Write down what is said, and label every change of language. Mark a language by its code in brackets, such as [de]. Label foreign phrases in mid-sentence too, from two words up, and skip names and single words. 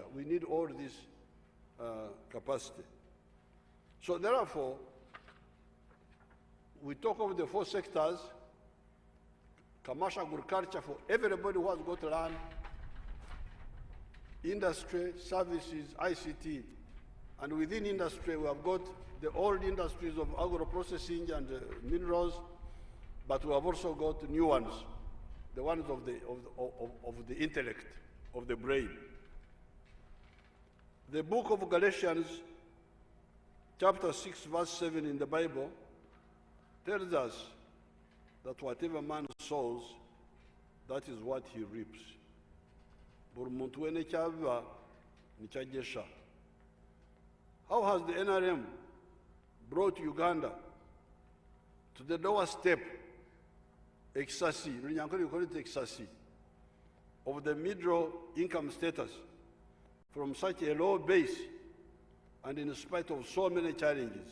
[en] We need all this capacity. So therefore, we talk of the 4 sectors: commercial agriculture for everybody who has got land, industry, services, ICT, and within industry we have got the old industries of agro-processing and minerals, but we have also got new ones, the ones of the intellect, of the brain. The book of Galatians, chapter 6, verse 7 in the Bible, tells us that whatever man sows, that is what he reaps. [nyn] Buri muntu wene kyava nikyagesha. [en] How has the NRM brought Uganda to the lower step, of the middle income status, from such a low base, and in spite of so many challenges?